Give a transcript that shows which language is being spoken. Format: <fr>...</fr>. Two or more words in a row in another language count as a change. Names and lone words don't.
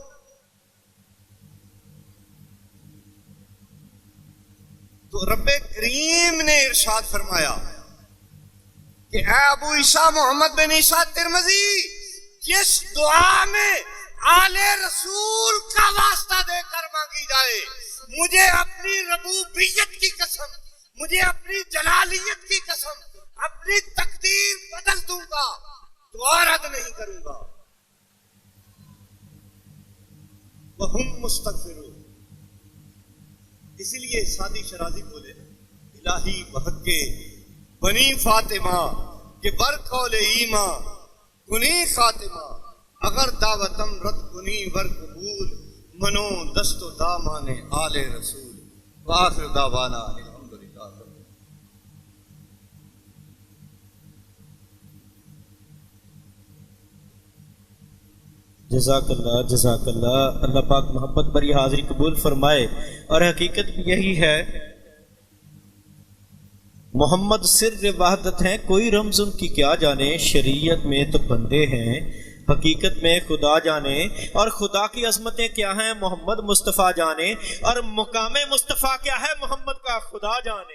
<ur>تو رب کریم نے ارشاد فرمایا کہ اے ابو عیسیٰ محمد بن عیسیٰ ترمذی، جس دعا میں آل رسول کا واسطہ دے کر مانگی جائے، مجھے اپنی ربوبیت کی قسم، مجھے اپنی جلالیت کی قسم، اپنی تقدیر بدل دوں گا، دعا رد نہیں کروں گا۔</ur> <ar>وَهُمْ مُسْتَغْفِرُونَ،</ar> <ur>اسی لیے سادی شرازی بولے</ur> <fa>الہی بحق بنی فاطمہ کہ بر قول ایماں کنی خاتمہ، اگر دعوتم رد کنی ور قبول، منو دست و دامان آل رسول،</fa> <ar>وآخر دعوانا الحمدللہ۔ جزاک اللہ، جزاک اللہ۔</ar> <ur>اللہ پاک محبت بری حاضری قبول فرمائے۔ اور حقیقت بھی یہی ہے، محمد سر وحدت ہیں، کوئی رمز ان کی کیا جانے، شریعت میں تو بندے ہیں، حقیقت میں خدا جانے، اور خدا کی عظمتیں کیا ہیں محمد مصطفیٰ جانے، اور مقام مصطفیٰ کیا ہے محمد کا خدا جانے۔</ur>